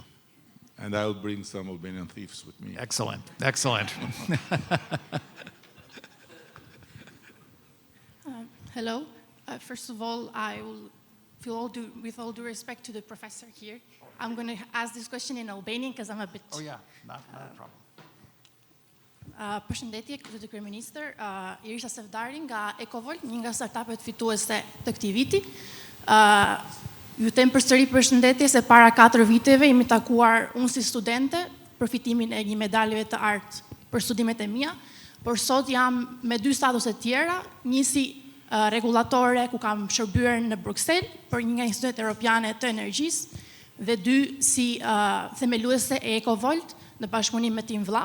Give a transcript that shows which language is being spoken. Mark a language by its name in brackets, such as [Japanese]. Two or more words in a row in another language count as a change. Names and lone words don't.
[English] And I'll bring some Albanian thieves with me. Excellent. Hello. First of all, I will, with all due respect to the professor here, I'm going to ask this question in Albanian because I'm a bit... Oh yeah, not a problem. [Albanian] Përshëndetje, Zoti Kryeministër, Irisha Sevdari nga Ecovolt, një nga startupet fituese të këtij viti. Ju them përsëri përshëndetje se para 4 viteve jemi takuar unë si studente për fitimin e një medalje të artë për studimet e mia, por sot jam me 2 statuse tjera, një si regulatore ku kam shërbyer në Bruxelles për një nga institutet europiane të energjisë dhe 2 si themeluese e Ecovolt në bashkëpunim me tim vëlla.